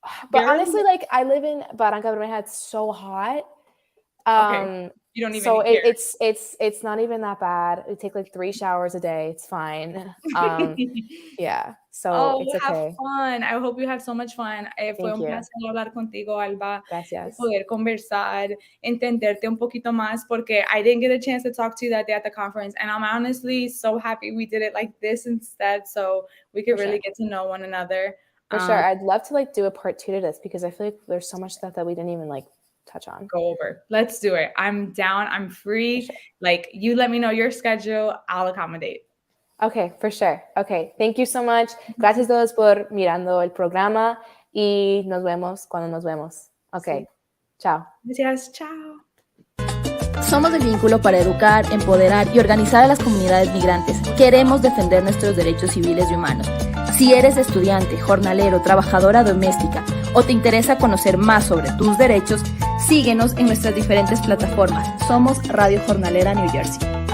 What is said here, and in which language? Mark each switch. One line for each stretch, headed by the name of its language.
English: But honestly, like I live in Barranca Bermeja, it's so hot. You don't even so care. It's not even that bad. We take like 3 showers a day. It's fine. So it's okay. Have fun. I hope you had so much fun.
Spanish: Fue un placer hablar contigo, Alba. Gracias. Poder conversar, entenderte un poquito más, porque
English: I didn't get a chance to talk to you that day at the conference, and I'm honestly so happy we did it like this instead, so we could really get to know one another. For sure. I'd love to like do a part 2 to this, because I feel like there's so much stuff that we didn't even like touch on. Go over. Let's do it. I'm down. I'm free. Sure. Like you let me know your schedule. I'll accommodate. Okay, for sure. Okay, thank you so much.
Spanish: Gracias a todos por mirando el programa y nos vemos cuando nos vemos.
English: Okay, chao.
Spanish: Gracias, chao. Somos el vínculo para educar, empoderar y organizar a las comunidades migrantes. Queremos defender nuestros derechos civiles y humanos. Si eres estudiante, jornalero, trabajadora doméstica o te interesa conocer más sobre tus derechos, síguenos en nuestras diferentes plataformas. Somos Radio Jornalera New Jersey.